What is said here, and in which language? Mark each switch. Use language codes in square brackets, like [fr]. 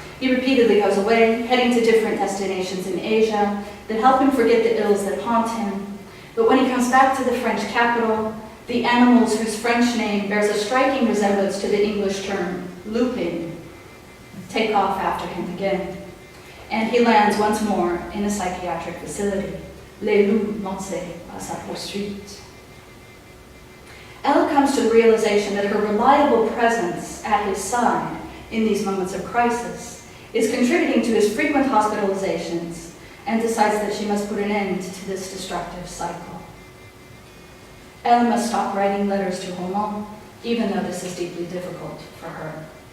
[en] He repeatedly goes away, heading to different destinations in Asia that help him forget the ills that haunt him. But when he comes back to the French capital, the animals whose French name bears a striking resemblance to the English term louping take off after him again. And he lands once more in a psychiatric facility. [fr] Les loups lancés à sa poursuite. [en] Elle comes to the realization that her reliable presence at his side in these moments of crisis is contributing to his frequent hospitalizations, and decides that she must put an end to this destructive cycle. Elle must stop writing letters to Roman, even though this is deeply difficult for her.